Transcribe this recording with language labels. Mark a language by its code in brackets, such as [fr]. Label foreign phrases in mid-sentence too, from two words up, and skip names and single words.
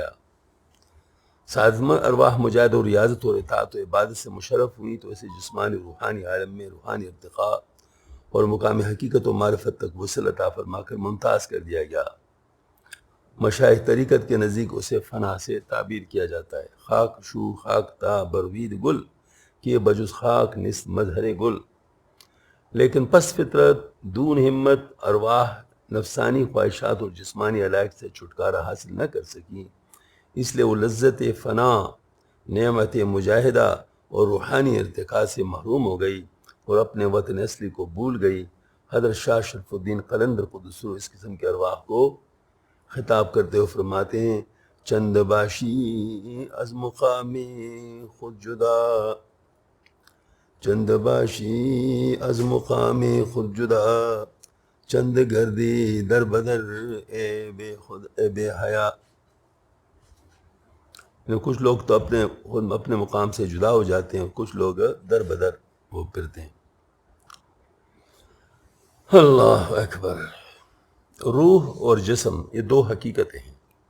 [ur] سازمہ ارواح مجاہدہ و ریاضت اور اطاعت و عبادت سے مشرف ہوئی تو اسے جسمانی روحانی عالم میں روحانی ارتقاء اور مقام حقیقت و معرفت تک وصل عطا فرما کر ممتاز کر دیا گیا۔ مشائخ طریقت کے نزدیک اسے فنا سے تعبیر کیا جاتا ہے۔ [fa] خاک شو خاک تا بروید گل کہ بجز خاک نس مظہر گل، [ur] لیکن پس فطرت دون ہمت ارواح نفسانی خواہشات اور جسمانی علائق سے چھٹکارا حاصل نہ کر سکیں، اس لیے وہ لذت فنا، نعمت مجاہدہ اور روحانی ارتقاء سے محروم ہو گئی اور اپنے وطن اصلی کو بھول گئی۔ حضرت شاہ شرف الدین قلندر قدس سرہ اس قسم کے ارواح کو خطاب کرتے ہوئے فرماتے ہیں، [fa] چند باشی از مقام خود جدا، چند باشی از مقام خود جدا، چند گردی در بدر اے بے خود اے بے حیا۔ [ur] کچھ لوگ تو اپنے مقام سے جدا ہو جاتے ہیں، کچھ لوگ در بدر وہ پھرتے ہیں۔ [ar] اللہ اکبر۔ [ur] روح اور جسم یہ 2 حقیقتیں ہیں۔